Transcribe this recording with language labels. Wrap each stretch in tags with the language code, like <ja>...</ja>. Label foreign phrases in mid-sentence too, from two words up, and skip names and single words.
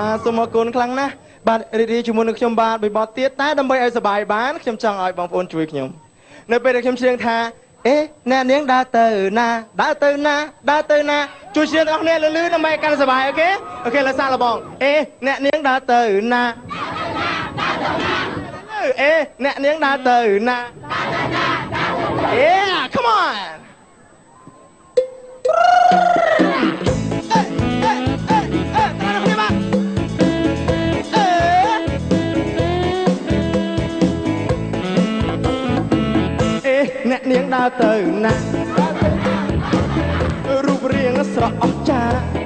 <km>សូមអរគុណខ្លាំងណាស់បាទរីករាយជាមួយនឹងខ្ញុំបាទបីបត់ទៀតតែដើម្បីឲ្យសប្បាយបានខ្ញុំចង់ឲ្យបងប្អូនជួយខ្ញុំនៅពេលដែលខ្ញុំច្រៀងថាអេអ្នកនាងដើរទៅណាដើរទៅណាដើរទៅណាជួយច្រៀងទាំងអស់គ្នាលឺដើម្បីកាន់សប្បាយអូខេអូខេលើសាឡបងអេអ្នកនាងដើរទៅណា អេអ្នកនាងដើរទៅណា</km> <en>Yeah come on</en> <km>អ្នកនាងដើរទៅណារូបរាងស្រស់អស្ចារ្យ</km>